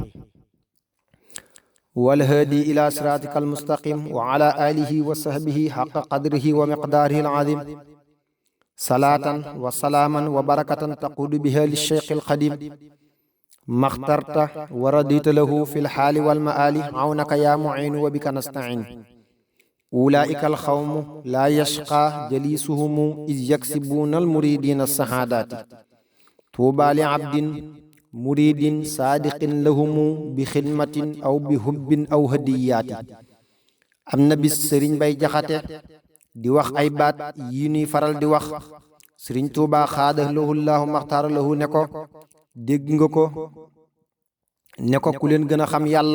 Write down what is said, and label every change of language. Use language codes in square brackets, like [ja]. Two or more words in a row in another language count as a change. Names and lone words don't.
[ar] والهادي إلى صراطك المستقيم وعلى آله وصحبه حق قدره ومقداره العظيم صلاة وسلاما وبركة تقود بها للشيخ القديم ما اخترت ورديت له في الحال والمآل عونك يا معين وبك نستعين. أولئك القوم لا يشقى جليسهم إذ يكسبون المريدين السعادات. طوبى لعبد مريدين صادقين لهم بخدمة أو بحب أو هديات. [wo] am na bis sëriñ bay jaxate di wax ay baat yi ñuy faral di wax. sëriñ Tuubaa [ar] خاض له الله مختارا له [wo] ne ko dégg nga ko, ne ko ku leen gën a xam yàlla.